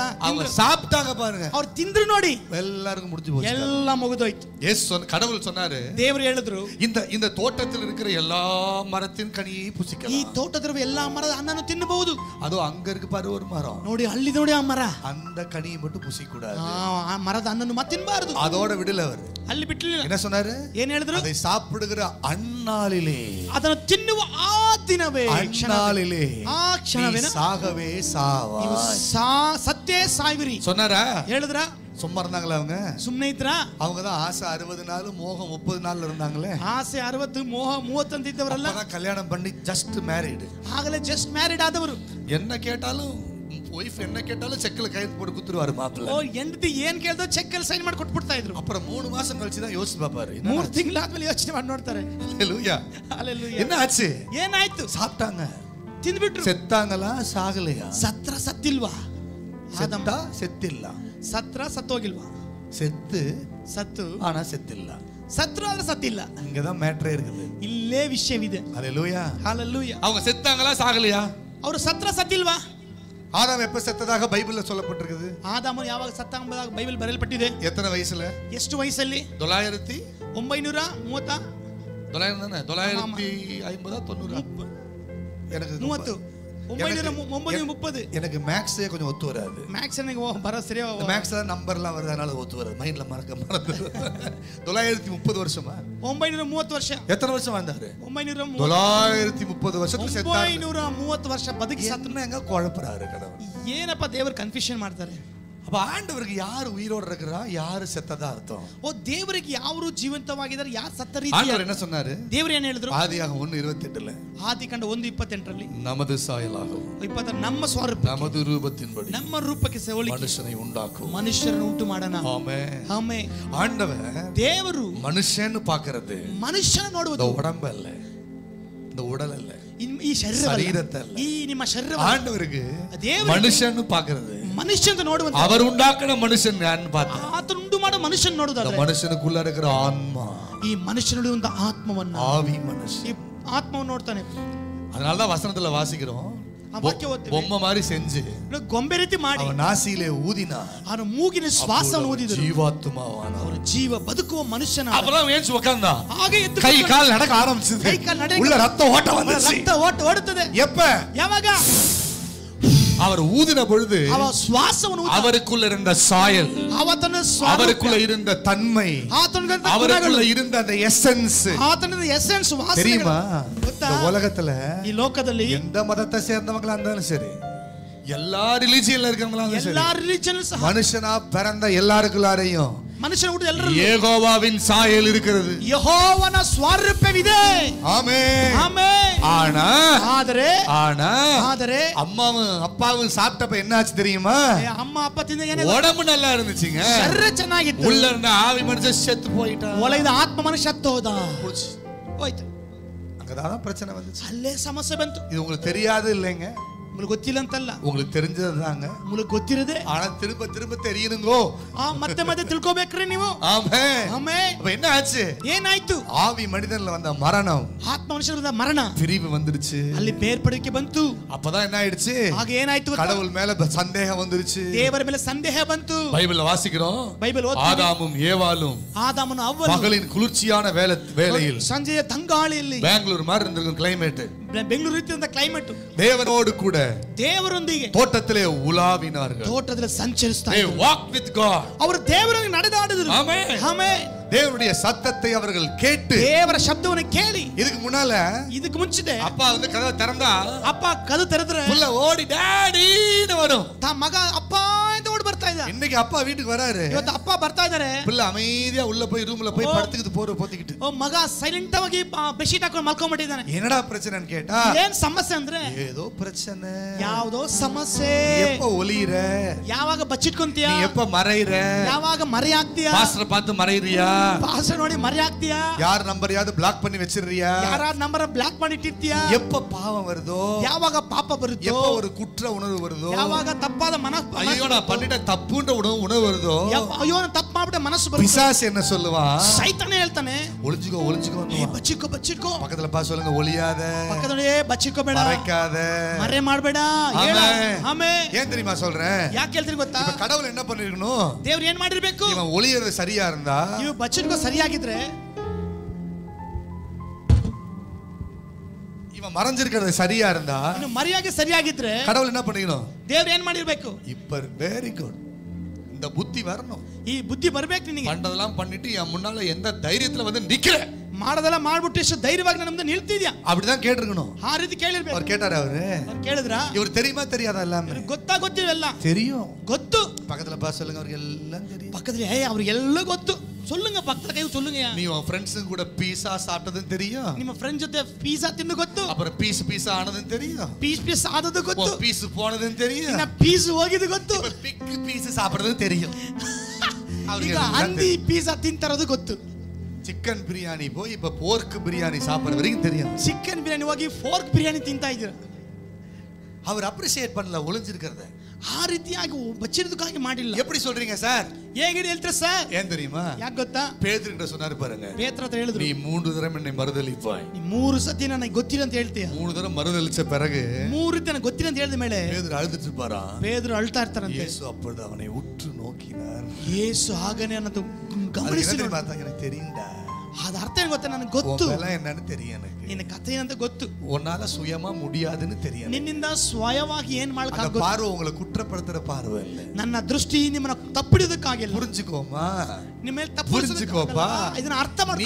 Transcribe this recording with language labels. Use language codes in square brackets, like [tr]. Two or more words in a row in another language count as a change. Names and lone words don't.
[ta] அவங்க சாப்பிட்டாங்க பாருங்க, [kn] ಅವ್ರು ತಿಂದ್ರು ನೋಡಿ [ta] எல்லாருக்கும் முடிஞ்சு போச்சு, [kn] ಎಲ್ಲ ಮುಗಿದೋಯ್ತು. [ta] கடவுள் சொன்னாரு, [kn] ದೇವರು ಹೇಳಿದ್ರು, [ta] இந்த தோட்டத்தில் இருக்கிற எல்லா மரத்தின் கனியை புசிக்கலாம். [kn] ಈ ತೋಟದಲ್ಲಿರುವ ಎಲ್ಲಾ ಮರದ ಹಣ್ಣನ್ನು ತಿನ್ನಬಹುದು. [ta] ಅದು அங்க இருக்கு பாரு ஒரு மரம், [kn] ನೋಡಿ ಅಲ್ಲಿ ನೋಡಿ ಆ ಮರ, [ta] அந்த கனியை மட்டும் புசிக்க கூடாது. [kn] ಆ ಮರದ ಹಣ್ಣನ್ನು ಮತ್ತೆ ತಿನ್ನಬಾರದು. [ta] அதோட விடல அவர், [kn] ಅಲ್ಲಿ ಬಿಟ್ಟಲಿಲ್ಲ. [ta] என்ன சொன்னாரு? [kn] ಏನು ಹೇಳಿದ್ರು? [ta] அதை சாப்பிடுகிற அந்நாளிலே, [kn] ಅದನ್ನು ತಿನ್ನುವ ಆ ದಿನವೇ, [ta] அந்நாளிலே [kn] ಆ ಕ್ಷಣವೇ [ta] சாகவே சாவாய், [kn] ಸತ್ತೇ ಸಾಯ್ವಿರಿ [ta] சொன்னாரா? [kn] ಹೇಳಿದ್ರ? [ta] சும்மா இருந்தாங்களா அவங்க? [kn] ಸುಮ್ಮನೆ ಇದ್ರ? [ta] அவங்க தான் ஆசை 60 நாள் மோகம் 30 நாள்ல இருந்தாங்களே. [kn] ಆಸೆ 60 ಮೋಹ 30 ಅಂತ ಇದ್ದವರಲ್ಲ, [ta] கல்யாணம் பண்ணி [en] just married, [kn] ಆಗಲೇ [en] just married [kn] ಆದವರು. [ta] என்ன கேட்டாலும் வைஃப் என்ன கேட்டாலும் செக்ல கையெழுத்து போட்டு குத்துருவாரு மாப்பிள்ளை. [kn] ಓ ಹೆಂಡತಿ ಏನ್ ಕೇಳ್ದೋ ಚೆಕ್ ಅಲ್ಲಿ ಸೈನ್ ಮಾಡಿ ಕೊಟ್ಬಿಡ್ತಾ ಇದ್ರು. [ta] அப்புறம் 3 மாசம் ಕழிச்சு தான் யோசிச்சு பாப்பாரு. [kn] 3 ತಿಂಗಳಾದ್ಮೇಲೆ ಯೋಚನೆ ಮಾಡಿ ನೋಡ್ತಾರೆ. [ta] ஹalleluya ஹalleluya. என்ன ஆச்சு? [kn] ಏನಾಯ್ತು? [ta] சாப்பிட்டாங்க, [kn] ತಿಂದ್ಬಿಟ್ರು. [ta] செத்தாங்களா சாகலையா? [kn] ಸತ್ರ ಸತ್ತಿಲ್ವಾ? [ta] செத்தா செத்திಲ್ಲ, [kn] ಸತ್ರ ಸತ್ತೋಗಿಲ್ವಾ? ಸತ್ತು [ta] ஆனா செத்திಲ್ಲ, [kn] ಸತ್ರು ಆದ್ರೆ ಸತ್ತಿಲ್ಲ. [ta] இங்கதான் மேட்டரே இருக்குது, [kn] ಇಲ್ಲೇ ವಿಷಯವಿದೆ. [ta] ஹalleluya ஹalleluya. அவங்க செத்தாங்களா சாகலையா? [kn] ಅವರು ಸತ್ರ ಸತ್ತಿಲ್ವಾ? [ta] ஆதாம் எப்ப செத்ததாக பைபிள்ல சொல்லப்பட்டிருக்குது? [kn] ಆದಾಮನು ಯಾವಾಗ ಸತ್ತ ಎಂಬುದಾಗಿ ಬೈಬಲ್ ಬರೆಯಲ್ಪಟ್ಟಿದೆ. [ta] எத்தனை வயசுல? [kn] ಎಷ್ಟು ವಯಸ್ಸಲ್ಲಿ? [ta] 930 900 தானே? 950 90 எனக்கு 930. எனக்கு மேக்ஸே கொஞ்சம் ஒத்து வராது. மேக்ஸ் எனக்கு வர சரியா மேக்ஸ்ல நம்பர்லாம் வருது, அதனால ஒத்து வராது. மைண்ட்ல மறந்து 930 வருஷமா? [kn] 930 ವರ್ಷ. [ta] எத்தனை வருஷம் வாழ்ந்தாரு? 930 வருஷத்துக்கு செத்தாரு. [kn] 930 ವರ್ಷ ಬದುಕಿ ಸತ್ತನ [ta] ಹೆಂಗ குழப்பறாரு கடவுள். [kn] ಏನಪ್ಪ ದೇವರು ಕನ್ಫ್ಯೂಷನ್ ಮಾಡ್ತಾರೆ. [ta] அப்ப ஆண்டவருக்கு யார் உயிரோட இருக்கிறா, யார் செத்ததா அர்த்தம்? [kn] ஓ ದೇವರಿಗೆ ಯಾರು ಜೀವಂತವಾಗಿದ್ದಾರೆ, ಯಾರು ಸತ್ತ ರೀತಿ. [ta] ஆண்டவர் என்ன சொன்னாரு? [kn] ದೇವರು ಏನು ಹೇಳಿದ್ರು? [ta] ஆதியாகமம் 1:28ல [kn] ಆದಿಕಾಂಡ 1:28ರಲ್ಲಿ [ta] நமது சாயலாகவும் [kn] 20 ನಮ್ಮ ಸ್ವರೂಪ [ta] நமது ரூபத்தின்படி [kn] ನಮ್ಮ ರೂಪಕ್ಕೆ ಹೋಲಿಕೆ [ta] மனுஷனை உண்டாக்கும். [kn] ಮನುಷ್ಯರನ್ನು ಉಂಟು ಮಾಡೋಣ. [ta] ஆமென். [kn] ಆಮೆನ್. [ta] ஆண்டவர் [kn] ದೇವರು [ta] மனுஷன்னு பார்க்கிறது [kn] ಮನುಷ್ಯನ ನೋಡುವುದು [ta] உடம்பு அல்ல, இந்த உடல் அல்ல, [kn] ಈ ಶರೀರத்தை ಅಲ್ಲ, ಈ ನಿಮ್ಮ ಶರೀರ. [ta] ஆண்டவருக்கு மனுஷன்னு பார்க்கிறது [kn] ಮನುಷ್ಯನ ನೋಡುವಂತ, [ta] அவர் உண்டாக்கின மனுஷன் யாருன்னு பார்த்தா [kn] ಆತನು ಉಂಟು ಮಾಡೋ ಮನುಷ್ಯನ ನೋಡುವುದಲ್ಲ, [ta] ಮನುಷ್ಯನக்குள்ள இருக்கிற ஆன்மா, [kn] ಈ ಮನುಷ್ಯನಲ್ಲಿರುವಂತ ಆತ್ಮವನ್ನ, [ta] ஆவி மனுஷன், [kn] ಈ ಆತ್ಮವನ್ನು ನೋಡ್ತಾನೆ. [ta] அதனால தான் வசனத்துல வாசிக்கிறோம், பொம்மை மாதிரி செஞ்சு [kn] ಗೊಂಬೆ ರೀತಿ ಮಾಡಿ [ta] அவன் நாசியிலே ஊதினா, [kn] ಅವನ ಮೂಗಿನ ಶ್ವಾಸವನ್ನು ಊದಿದರು, [ta] ஜீவாத்மாவான [kn] ಅವರ ಜೀವ ಬದುಕುವ ಮನುಷ್ಯನ. [ta] அப்பதான் ஏஞ்சி உட்கார்ந்தா, [kn] ಹಾಗೆ ಎದ್ದು [ta] கை கால் நடக்க ஆரம்பிச்சது, [kn] ಕೈ ಕಾಲು ನಡೆಯ, [ta] உள்ள ரத்த ஓட்டம் வந்துச்சு. [kn] ರಕ್ತ ಓಡುತ್ತದೆ. [ta] எப்ப? [kn] ಯಾವಾಗ? [ta] அவர் ஊதின பொழுது [kn] அவ சுவாசವನ್ನು [ta] அவருக்குள்ள இருந்த சாயல், [kn] ಆತನ [ta] அவருக்குள்ள இருந்த தன்மை, அவருக்குள்ள இருந்த அந்த எசன்ஸ், [kn] ಆತನ ಎಸೆನ್ಸ್ ವಾಸನೆ [ta] தெரியுமா? இந்த உலகத்துல [kn] ಈ ಲೋಕದಲ್ಲಿ [ta] எந்த மதத்தை சேர்ந்தவங்களா இருந்தாலும் சரி, எல்லா ரிலிஜியன்ல இருக்கவங்களா இருந்தாலும் எல்லா சரி, ரிலிஜன்ஸ் மனுஷனா பிறந்த எல்லாருக்குள்ளாரையும் [kn] ಮನುಷ್ಯನ ಹುಟ್ಟು ಎಲ್ಲರೂ [ta] ಯೆಹೋವಾவின் சாயல் இருக்கிறது, [kn] ಯೆಹೋವನ ಸ್ವರೂಪವಿದೆ. [ta] ஆமென். [kn] ಆಮೆನ್. [ta] ஆனா அம்மாவும் அப்பாவும் சாப்பிட்டப்ப என்ன ஆச்சு தெரியுமா? [kn] ಅಮ್ಮ ಅಪ್ಪ ತಿಂದ ಏನೇ [ta] உடம்பு நல்லா இருந்துச்சுங்க, [kn] ಶರೀರ ಚೆನ್ನಾಗಿತ್ತು, [ta] உள்ள இருந்த ஆவி மனுஷன் செத்து போயிட்டான், [kn] ಒಳಗಿದ ಆತ್ಮ ಮನುಷ್ಯ ಸತ್ತು ಹೋದ, ಹೋಯ್ತು. [ta] அங்கதான் பிரச்சனை வந்துச்சு, [kn] ಅಲ್ಲೇ ಸಮಸ್ಯೆ ಬಂತು. [ta] இது உங்களுக்கு தெரியாது இல்லைங்க, [kn] உங்களுக்கு ಗೊತ್ತಿಲ್ಲ ಅಂತಲ್ಲ, [ta] உங்களுக்கு தெரிஞ்சதுதாங்க, [kn] உங்களுக்கு ಗೊತ್ತಿರದೆ, [ta] ஆனா திரும்ப திரும்ப தெரியணுங்கோ, [kn] ಮತ್ತೆ ಮತ್ತೆ ತಿಳ್ಕೋಬೇಕ್ರಿ ನೀವು. [ta] ஆமென். [kn] ಆಮೆನ್. [ta] அப்ப என்ன ஆச்சு? [kn] ಏನಾಯ್ತು? [ta] ஆவி மனிதன்ல வந்த மரணம், [kn] ಆತ್ಮ ಮನುಷ್ಯರದ ಮರಣ, [ta] பிரிவு வந்துருச்சு, [kn] ಅಲ್ಲಿ ಬೇರ್ಪಡಿಕೆ ಬಂತು. [ta] அப்பதான் என்ன ஆயிடுச்சு? [kn] ಹಾಗೆ ಏನಾಯ್ತು? [ta] கடவுள் மேல சந்தேகம் வந்துருச்சு, [kn] ದೇವರ ಮೇಲೆ ಸಂದೇಹ ಬಂತು. [ta] பைபிள்ல வாசிக்கிறோம், [kn] ಬೈಬಲ್ [ta] ஆதாமும் ஏவாளும் [kn] ಆದಾಮನು ಅವ್ವನು [ta] பகலின் குளிர்ச்சியான வேளையில், [kn] ಸಂಜೆಯ ತಂಗಾಳಿಯಲ್ಲಿ, [ta] பெங்களூர் மாதிரி இருந்திருக்கும் கிளைமேட், [kn] ಬೆಂಗಳೂರು ರೀತಿಯ ಕ್ಲೈಮೇಟ್, [ta] தேவனோடு கூட [kn] ದೇವರೊಂದಿಗೆ [ta] தோட்டத்திலே உலாவினார்கள், [kn] ತೋಟದಲ್ಲಿ ಸಂಚರಿಸ್ತಾ [en] they walked with God, [kn] ಅವರು ದೇವರೊಂದಿಗೆ ನಡೆದಾಡಿದರು. [ta] ஆமென். [kn] ಆಮೆನ್. [ta] தேவனுடைய சத்தத்தை அவர்கள் கேட்டு, [kn] ದೇವರ ಶಬ್ದವನ್ನು ಕೇಳಿ, [ta] இதுக்கு முன்னால [kn] ಇದಕ್ಕೆ ಮುಂಚೆ [ta] அப்பா வந்து கதவை திறந்தா [kn] ಅಪ್ಪ ಕದು ತೆರೆದ್ರೆ [ta] புள்ள ஓடி டாடின்னு வரும், [kn] ತಾ ಮಗ ಅಪ್ಪ ಅಂತ ಓಡಿ ಬರ್ತಾ ಇದ್ದ. [ta] இன்னைக்கு அப்பா வீட்டுக்கு வராரு, [kn] ಇವತ್ತು ಅಪ್ಪ ಬರ್ತಾ ಇದಾರೆ, [ta] புள்ள அமைதியா உள்ள போய் ரூம்ல போய் படுத்துக்கிட்டு போற போத்திக்கிட்டு, [kn] ಮಗ ಸೈಲೆಂಟ್ ಆಗಿ ಬೆಡ್ಶೀಟ್ ಹಾಕೊಂಡು ಮಲ್ಕೊಂಡ್ಬಿಟ್ಟಿದ್ದಾನೆ. [ta] என்னடா பிரச்சனைன்னு கேட்டா, [kn] ಏನ್ ಸಮಸ್ಯೆ ಅಂದ್ರೆ [ta] ஏதோ பிரச்சனை, [kn] ಯಾವ್ದೋ ಸಮಸ್ಯೆ. [ta] எப்ப ஒளியிற, [kn] ಯಾವಾಗ ಬಚ್ಚಿಟ್ಕೊಂತೀಯ, [ta] நீ எப்ப மறையிற, [kn] ಯಾವಾಗ ಮರೆ ಆಗ್ತೀಯಾ, [ta] பாஸ்டர் பார்த்து மறையிறியா, [kn] ಪಾಸ್ಟರ್ ನೋಡಿ ಮರೆ ಆಗ್ತೀಯಾ, [ta] யார் நம்பரையாவது பிளாக் பண்ணி வச்சிருறியா, [kn] ಯಾರ ನಂಬರ್ ಬ್ಲಾಕ್ ಮಾಡಿ ಇಟ್ಟಿರ್ತೀಯಾ, [ta] எப்ப பாவம் வருதோ, [kn] ಯಾವಾಗ ಪಾಪ ಬರುತ್ತೋ, [ta] எப்ப ஒரு குற்ற உணர்வு வருதோ, [kn] ಯಾವಾಗ ತಪ್ಪಾದ [ta] ஐயோ நான் பண்ணிட்ட தப்புன்ற உணர்வு வருதோ, [kn] ಅಯ್ಯೋ ನಾನು ತಪ್ಪು ಮಾಡ್ಬಿಟ್ಟೆ ಮನಸ್ಸು ಬರುತ್ತೆ. [ta] பிசாசு என்ன சொல்லுவான்? [kn] ಸೈತಾನ ಹೇಳ್ತಾನೆ, [ta] ஒளிஞ்சுக்கோ ஒளிஞ்சுக்கோ, [kn] ಬಚ್ಚಿಟ್ಕೋ. [ta] பக்கத்துல பா சொல்லுங்க, ஒளியாத, [kn] ಪಕ್ಕದಲ್ಲಿ ಬಚ್ಚಿಟ್ಕೋಬೇಡ, [ta] மறைக்காத, [kn] ಮರೆ ಮಾಡಬೇಡ. ಆಮೆನ್. [ta] ஏன் தெரியுமா சொல்றேன்? [kn] ಯಾಕೆ ಹೇಳ್ತೀರಿ ಗೊತ್ತಾ? [ta] இப்ப கடவுள் என்ன பண்ணிருக்கணும்? [kn] ದೇವ್ರು ಏನ್ ಮಾಡಿರ್ಬೇಕು? [ta] இவன் ஒளியறது சரியா இருந்தா, [kn] ನೀವು ಬಚ್ಚಿಟ್ಕೋ ಸರಿಯಾಗಿದ್ರೆ, [ta] இவன் மறைஞ்சிருக்கிறது சரியா இருந்தா, [kn] ಇನ್ನು ಮರೆಯಾಗಿ ಸರಿಯಾಗಿದ್ರೆ [ta] கடவுள் என்ன பண்ணிக்கணும்? [kn] ದೇವ್ರು ಏನ್ ಮಾಡಿರ್ಬೇಕು? [ta] இப்ப [en] very good, [ta] இந்த புத்தி வரணும், [kn] ಈ ಬುದ್ಧಿ ಬರ್ಬೇಕು ನಿನಗೆ. [ta] பண்டதெல்லாம் பண்ணிட்டு என் முன்னால எந்த தைரியத்துல வந்து நிக்கிற, [kn] ಮಾಡೋದೆಲ್ಲ ಮಾಡ್ಬಿಟ್ಟು ಎಷ್ಟು ಧೈರ್ಯವಾಗಿ ನನ್ನ ಮುಂದೆ ನಿಲ್ತಿದ್ಯಾ, [ta] அப்படிதான் கேட்டிருக்கணும். [kn] ಆ ರೀತಿ ಕೇಳಿರ್ಬೇಕು. [ta] அவர் கேட்டாரு, அவரு [kn] ಕೇಳಿದ್ರ? [ta] இவர் தெரியுமா தெரியாதா? எல்லாமே [kn] ಗೊತ್ತಿವೆಲ್ಲ [ta] தெரியும், [kn] ಗೊತ್ತು. [ta] பக்கத்துல பா சொல்லுங்க, அவருக்கு எல்லாம் தெரியும். [kn] பக்கத்துல ಅವ್ರಿಗೆಲ್ಲ ಗೊತ್ತು. [ta] சொல்லுங்க, பக்கத்துல கை சொல்லுங்க. நீ உன் ஃப்ரெண்ட்ஸ் கூட பீஸா சாப்பிட்டதும் தெரியும், [kn] ನಿಮ್ಮ ಫ್ರೆಂಡ್ ಜೊತೆ ಪಿಜ್ಜಾ ತಿಂದು ಗೊತ್ತು, [ta] அப்புறம் பீஸ் ஆனதும் தெரியும், [kn] ಪೀಸ್ ಆದದ್ದು ಗೊತ್ತು, [ta] பீஸ் போனதும் தெரியும், [kn] ಇನ್ನ ಪೀಸ್ ಹೋಗಿದ್ದು ಗೊತ್ತು, [en] big piece [ta] சாப்பிடுறதும் தெரியும். [kn] ಈಗ ಹಂದಿ ಪಿಜ್ಜಾ ತಿಂತಾರದು ಗೊತ್ತು. [ta] சிக்கன் பிரியாணி போய் இப்ப போர்க் பிரியாணி சாப்பிடுற வரைக்கும் தெரியும். [kn] ಚಿಕನ್ ಬಿರಿಯಾನಿ ಹೋಗಿ ಫೋರ್ಕ್ ಬಿರಿಯಾನಿ ತಿಂತಾ ಇದ್ದೀರ. [ta] அவர் அப்ரிஷியேட் பண்ணல ஒளிஞ்சிருக்கிறத, [kn] ಆ ರೀತಿಯಾಗಿ ಬಚ್ಚಿರೋದಕ್ಕಾಗಿ ಮಾಡಿಲ್ಲ. [ta] எப்படி சொல்றீங்க சார்? [kn] ಹೇಗೆ ಹೇಳ್ತೀರಾ ಸರ್? [ta] ஏன் தெரியுமா? [kn] ಯಾಕೆ ಗೊತ್ತಾ? [ta] பேதுருகிட்ட சொன்னாரு பாருங்க, [kn] ಪೇತ್ರ ಹತ್ರ ಹೇಳಿದ್ರು, [ta] நீ 3 தடவை என்னை மறுதலிப்பாய். [kn] ನೀ 3 ಸತಿ ನನಗೆ ಗೊತ್ತಿಲ್ಲ ಅಂತ ಹೇಳ್ತೀಯ. [ta] 3 தடவை மறுதலிச்ச பிறகு [kn] 3 ರೀತಿ ನನಗೆ ಗೊತ್ತಿಲ್ಲ ಅಂತ ಹೇಳಿದ ಮೇಲೆ [ta] பேதுரு அழுதுட்டு இருப்பாரா? [kn] ಪೇದ್ರು ಅಳ್ತಾ ಇರ್ತಾರಂತೆ. [ta] இயேசு அப்பொழுது அவனை உற்று நோக்கினார். [kn] ಯೇಸು ಹಾಗನೇ ಅನ್ನೋದು ಗಮನಿಸಿ [ta] பார்த்தா எனக்கு தெரியும்டா, [kn] ಅದು ಅರ್ಥ ಏನು ಗೊತ್ತಾ, ನನಗೆ ಗೊತ್ತು [ta] என்னன்னு தெரியும். எனக்கு [kn] ನಿನ್ನ ಕಥೆ ಏನಂತ ಗೊತ್ತು. [ta] உன்னால சுயமா முடியாதுன்னு தெரியும். [kn] ನಿನ್ನಿಂದ ಸ್ವಯವಾಗಿ ಏನು ಮಾಡಕ ಆಗೋದು. [ta] பார்வை உங்களை குற்றப்படுத்துற பார்வை இல்ல. [kn] ನನ್ನ ದೃಷ್ಟಿ ನಿಮ್ಮನ್ನ ತಪ್ಪಿಡೋದಕ್ಕಾಗಿಲ್ಲ. [ta] புரிஞ்சுக்கோமா, [kn] ನಿಮ್ಮ ಮೇಲೆ ತಪ್ಪು [ta] புரிஞ்சுக்கோப்பா. [kn] ಇದನ್ನ ಅರ್ಥ ಮಾಡ್ಕೋ.